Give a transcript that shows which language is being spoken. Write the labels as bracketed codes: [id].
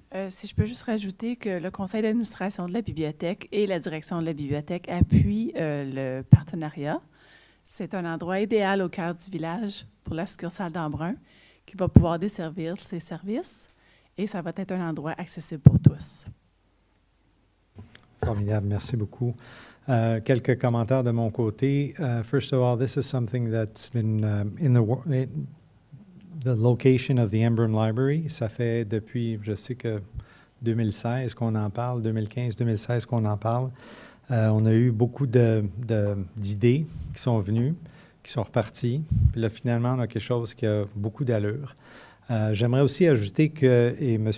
[fr] Si je peux juste rajouter que le conseil d'administration de la bibliothèque et la direction de la bibliothèque appuient le partenariat. C'est un endroit idéal au cœur du village pour la succursale d'Embrun qui va pouvoir desservir ses services et ça va être un endroit accessible pour tous. Formidable, merci beaucoup. Quelques commentaires de mon côté. [en] First of all, this is something that's been in the location of the Embrun Library. [fr] Ça fait depuis, je sais que 2016 qu'on en parle, 2015-2016 qu'on en parle. On a eu beaucoup d'idées qui sont venues, qui sont reparties. Puis là, finalement, on a quelque chose qui a beaucoup d'allure. J'aimerais aussi ajouter que, et M.